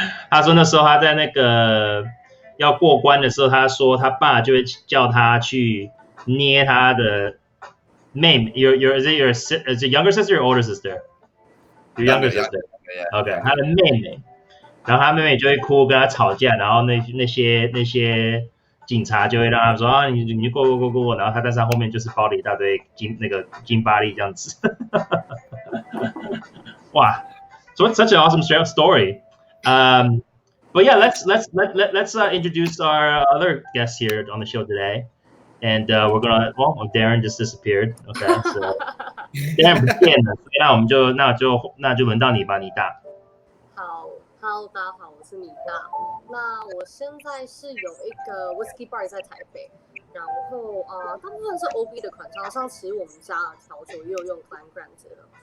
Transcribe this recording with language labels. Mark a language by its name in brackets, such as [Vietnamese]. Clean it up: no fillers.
[Chinese] 他说那时候他在那个要过关的时候，他说他爸就会叫他去捏他的。妹， [English] is it younger sister or older sister? Your younger sister. [Chinese] Okay, 他的妹妹，然后他妹妹就会哭，跟他吵架，然后那些警察就会让他说啊，你过，然后但是他后面就是包了一大堆金巴利这样子。 [English] 哇 ，so it's such an awesome story. But yeah, let's introduce our other guests here on the show today. And we're gonna, Darren just disappeared. [Chinese] Okay, so Darren 不见了，所以那就轮到你吧，妮大。好 ，Hello， 大家好，我是妮大。那我现在是有一个 Whisky Bar 在台北，然后大部分是 OB 的款项，像其实我们家的调酒也有用 Glen Grant 的。